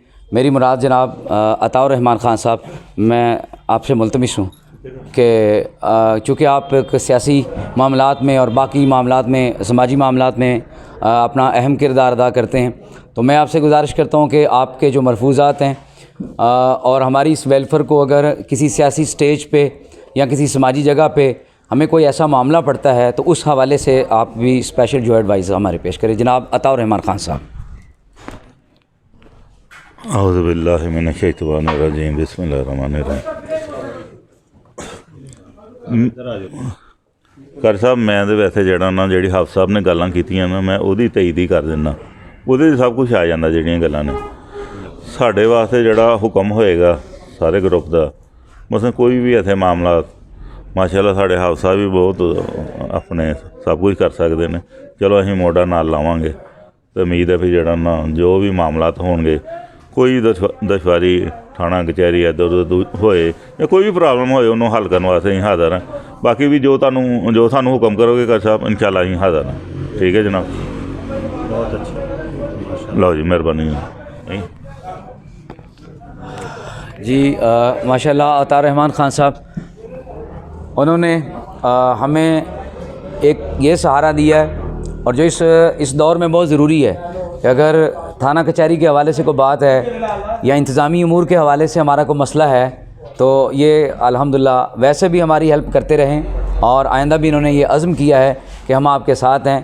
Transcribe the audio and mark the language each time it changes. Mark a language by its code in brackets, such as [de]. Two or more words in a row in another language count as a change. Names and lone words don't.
[ur] میری مراد جناب عطاء الرحمن خان صاحب، میں آپ سے ملتمس ہوں کہ چونکہ آپ ایک سیاسی معاملات میں اور باقی معاملات میں، سماجی معاملات میں اپنا اہم کردار ادا کرتے ہیں، تو میں آپ سے گزارش کرتا ہوں کہ آپ کے جو ملفوظات ہیں اور ہماری اس ویلفیئر کو اگر کسی سیاسی سٹیج پہ یا کسی سماجی جگہ پہ ہمیں کوئی ایسا معاملہ پڑتا ہے تو اس حوالے سے آپ بھی اسپیشل جو ایڈوائز ہمارے پیش کریں. جناب عطاء الرحمن خان صاحب. [ar] اعوذ باللہ من الشیطان الرجیم، بسم اللہ الرحمن الرحیم. [pa] ਕਰ ਸਾਹਿਬ ਮੈਂ ਤਾਂ ਵੈਸੇ ਜਿਹੜਾ ਨਾ ਜਿਹੜੀ ਹਾਫਿਜ਼ ਸਾਹਿਬ ਨੇ ਗੱਲਾਂ ਕੀਤੀਆਂ ਨਾ ਮੈਂ ਉਹਦੀ ਤਈਦ ਹੀ ਕਰ ਦਿੰਦਾ, ਉਹਦੇ 'ਚ ਸਭ ਕੁਝ ਆ ਜਾਂਦਾ ਜਿਹੜੀਆਂ ਗੱਲਾਂ ਨੇ. ਸਾਡੇ ਵਾਸਤੇ ਜਿਹੜਾ ਹੁਕਮ ਹੋਏਗਾ ਸਾਰੇ ਗਰੁੱਪ ਦਾ, ਮਸਲ ਕੋਈ ਵੀ ਇੱਥੇ ਮਾਮਲਾ, ਮਾਸ਼ਾਅੱਲਾ ਸਾਡੇ ਹਾਫਿਜ਼ ਸਾਹਿਬ ਵੀ ਬਹੁਤ ਆਪਣੇ ਸਭ ਕੁਝ ਕਰ ਸਕਦੇ ਨੇ. ਚਲੋ ਅਸੀਂ ਮੋਢਾ ਨਾਲ ਲਾਵਾਂਗੇ ਅਤੇ ਉਮੀਦ ਹੈ ਵੀ ਜਿਹੜਾ ਨਾ ਜੋ ਵੀ ਮਾਮਲਾਤ ਹੋਣਗੇ, ਕੋਈ ਦੁਸ਼ਵਾਰੀ ਥਾਣਾ ਕਚਹਿਰੀ ਇੱਧਰ ਉੱਧਰ ਹੋਏ ਜਾਂ ਕੋਈ ਵੀ ਪ੍ਰੋਬਲਮ ਹੋਏ ਉਹਨੂੰ ਹੱਲ ਕਰਨ ਵਾਸਤੇ ਅਸੀਂ ਹਾਜ਼ਰ ਹਾਂ. ਬਾਕੀ ਵੀ ਜੋ ਸਾਨੂੰ ਹੁਕਮ ਕਰੋਗੇ ਕਰ ਸਾਹਿਬ ਇਨਸ਼ਾਅੱਲਾ ਅਸੀਂ ਹਾਜ਼ਰ ਹਾਂ. ਠੀਕ ਹੈ ਜਨਾਬ, [ur] بہت اچھا. [pa] ਲਓ ਜੀ ਮਿਹਰਬਾਨੀ. [ur] جی ماشاء اللہ عطاء الرحمن خان صاحب، انہوں نے ہمیں ایک یہ سہارا دیا ہے اور جو اس دور میں بہت ضروری ہے کہ اگر تھانہ کچہری کے حوالے سے کوئی بات ہے یا انتظامی امور کے حوالے سے ہمارا کوئی مسئلہ ہے تو یہ الحمدللہ ویسے بھی ہماری ہیلپ کرتے رہیں اور آئندہ بھی انہوں نے یہ عزم کیا ہے کہ ہم آپ کے ساتھ ہیں.